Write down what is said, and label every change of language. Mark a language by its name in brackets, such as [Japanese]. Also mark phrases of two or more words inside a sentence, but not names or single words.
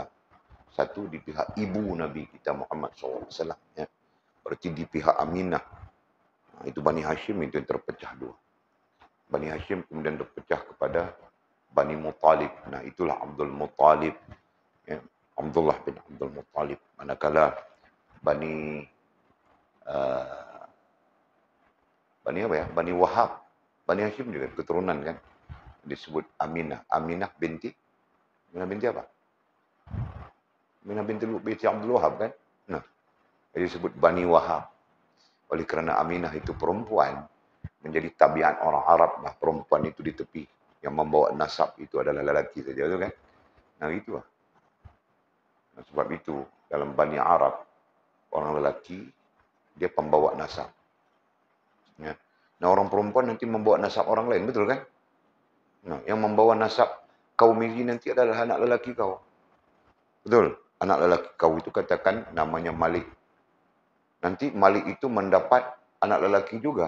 [Malay] Satu di pihak ibu Nabi kita Muhammad [Arabic] صلى الله عليه وسلم, [Malay] ya. Berarti di pihak Aminah. Nah, itu Bani Hashim itu yang terpecah dua. Bani Hashim kemudian terpecah kepada Bani Muttalib. Nah, itulah Abdul Muttalib, ya. Abdullah bin Abdul Muttalib. Manakala Bani Bani apa ya? Bani Wahab. Bani Hashim juga keturunan kan. Disebut Aminah. Aminah binti apa? Aminah binti Abdul Wahab kan. Nah, disebut Bani Wahab. Oleh kerana Aminah itu perempuan, menjadi tabiat orang Arab lah perempuan itu di tepi. Yang membawa nasab itu adalah lelaki saja, tu kan? Nah, itulah. Nah, sebab itu dalam Bani Arab, orang lelaki dia pembawa nasab. Ya. Nah, orang perempuan nanti membawa nasab orang lain, betul kan? Nah, yang membawa nasab kaum ini nanti adalah anak lelaki kau. Betul? Anak lelaki kau itu katakan namanya Malik. Nanti Malik itu mendapat anak lelaki juga.